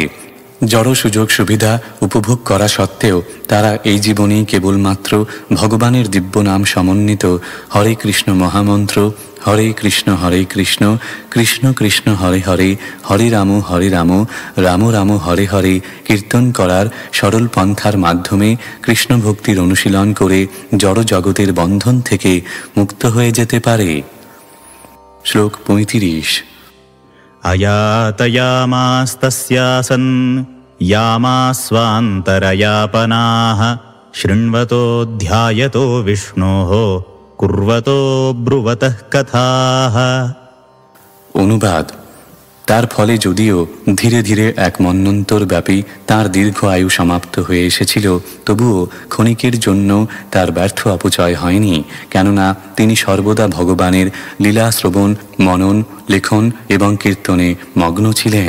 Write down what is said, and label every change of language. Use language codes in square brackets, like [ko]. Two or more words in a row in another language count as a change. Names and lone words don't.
[bn] জড় সুযোগ সুবিধা উপভোগ করা সত্ত্বেও তারা এই জীবনেই কেবলমাত্র ভগবানের দিব্য নাম সমন্বিত হরে কৃষ্ণ মহামন্ত্র হরে কৃষ্ণ কৃষ্ণ কৃষ্ণ হরে হরে হরে রাম রাম রাম হরে হরে কীর্তন করার সরল পন্থার মাধ্যমে কৃষ্ণ ভক্তির অনুশীলন করে জড় জগতের বন্ধন থেকে মুক্ত হয়ে যেতে পারে। শ্লোক 35। [sa] আয়াতয়ামাস্তস্যাসন यामास्वान्तरयापनाः शृण्वतो ध्यायतो विष्णोः कुर्वतो ब्रुवतः कथाः। [bn] অনুবাদ: তার ফলে যদিও ধীরে ধীরে এক মন্বন্তর ব্যাপী তার দীর্ঘ আয়ু সমাপ্ত হয়ে এসেছিল তবুও ক্ষণিকের জন্য তার ব্যর্থ অপচয় হয়নি, কেননা তিনি সর্বদা ভগবানের লীলা শ্রবণ মনন লেখন এবং কীর্তনে মগ্ন ছিলেন।